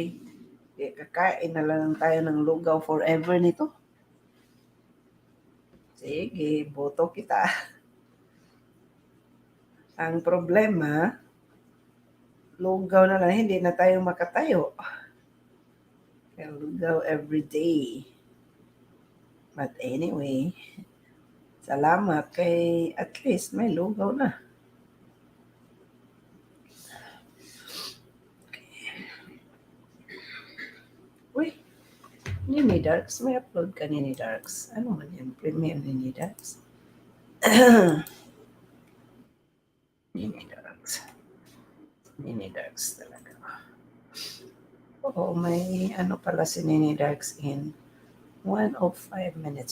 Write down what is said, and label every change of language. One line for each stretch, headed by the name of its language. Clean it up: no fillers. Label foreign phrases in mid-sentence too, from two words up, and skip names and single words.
Filipino: Kakain na lang tayo ng lugaw forever nito. Sige, boto kita. Ang problema, lugaw na lang, hindi na tayo makatayo. Kaya lugaw
English: every day. But anyway,
Filipino: salamat kay at least may lugaw na. Uy, Nini Darks, may upload ka Nini Darks. Ano man yan? Premium Nini Darks. Nini Darks. Nini Darks talaga. Oo, may ano pala si Nini Darks
English: in 1 of 5 minutes.